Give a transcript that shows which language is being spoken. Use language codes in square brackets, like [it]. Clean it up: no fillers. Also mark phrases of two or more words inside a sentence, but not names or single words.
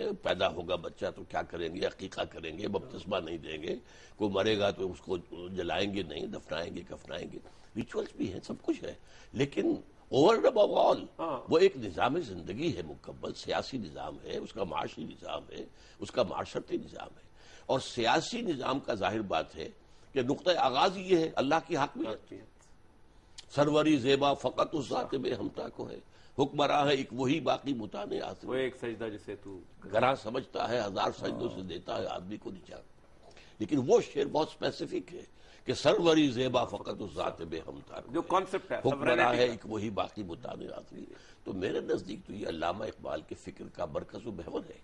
[ur] پیدا ہوگا بچہ تو کیا کریں گے؟ عقیقہ کریں گے، بپتسمہ نہیں دیں گے، کوئی مرے گا تو اس کو جلائیں گے نہیں، دفنائیں گے، کفنائیں گے، ریچولز بھی ہیں، سب کچھ ہے، لیکن [en] over above all [ur] وہ ایک نظام زندگی ہے مکمل، سیاسی نظام ہے، اس کا معاشی نظام ہے، اس کا معاشرتی نظام ہے، اور سیاسی نظام کا ظاہر بات ہے کہ نقطہ آغاز یہ ہے اللہ کی حاکمیت، سروری زیبا فقط اس ذات بے ہمتا کو ہے، حکمراں ہے ایک وہی باقی متانے آتے، وہ ایک سجدہ جسے تو گراں سمجھتا ہے 1000 سجدوں سے دیتا ہے آدمی کو نیچا۔ لیکن وہ شعر بہت اسپیسیفک ہے کہ سروری زیبا فقط اس ذات بے ہمتا کو، جو کانسیپٹ ہے حکمراں ہے ایک وہی باقی متانے آتے۔ تو میرے نزدیک تو یہ علامہ اقبال کے فکر کا مرکز و محور ہے۔